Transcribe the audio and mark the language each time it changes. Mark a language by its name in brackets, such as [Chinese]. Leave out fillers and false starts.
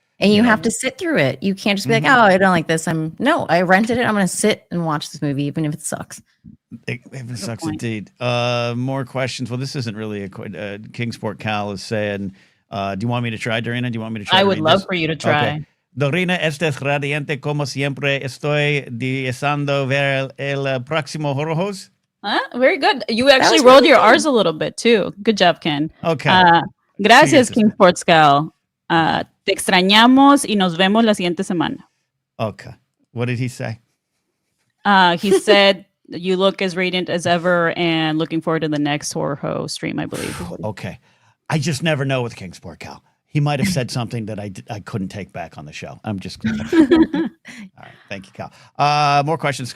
[English] And you have to sit through it. You can't just be like, oh, I don't like this. I rented it. I'm going to sit and watch this movie, even if it sucks. It sucks indeed. More questions. Well, this isn't really a Kingsport Cal is saying, do you want me to try, Dorina? Do you want me to try? I would love for you to try. Okay. [Spanish] Dorina, estés radiante como siempre. Estoy deseando ver el próximo Horror Host. [English] Very good. You actually rolled your R's a little bit too. Good job, Ken. Okay. [Spanish] Gracias, King Sports Gal. Te extrañamos y nos vemos la siguiente semana. [English] Okay. What did he say? He said, you look as radiant as ever and looking forward to the next Horror Ho stream, I believe. Okay. I just never know with Kingsport Cal. He might have said something that I couldn't take back on the show. I'm just all right. Thank you, Cal. More questions.